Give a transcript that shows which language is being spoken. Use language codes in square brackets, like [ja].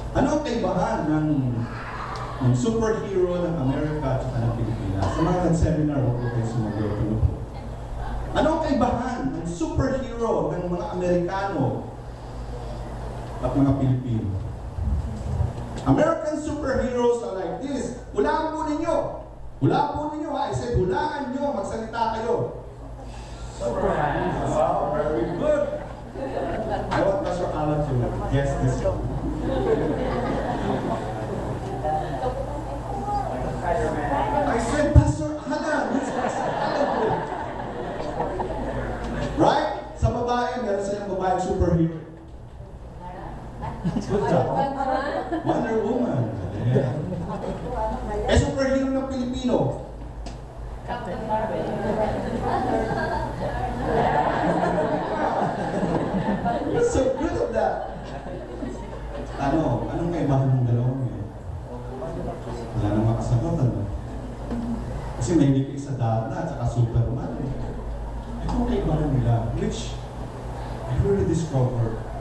[tl] Ano ang kaibahan ng superhero ng Amerika at ng Pilipinas? Sa mga seminar, huwag po kayo sumagot. Ano ang kaibahan ng superhero ng mga Amerikano at mga Pilipino? [en] American superheroes are like this. [tl] Hulaan po ninyo. Hulaan po ninyo ha. [en] I said, [tl] hulaan nyo. Magsalita kayo. Superman. [en] Wow, very good. I want Pastor Alan to guess this one. I said, Pastor Alan, this Pastor Alan. [tl] Right? Sa babae, meron silang babaeng superhero. [en] Good job. [tl] Wonder Woman. Yeah. Superhero ng Pilipino. [en] Captain Marvel. You're so good at that. [tl] Anong kaibahan ng dalawang yun? Wala nang makasagot, ano? Kasi may hindi sa Darna at saka Superman. Ito ang kaibahan nila, [en] which I really discovered.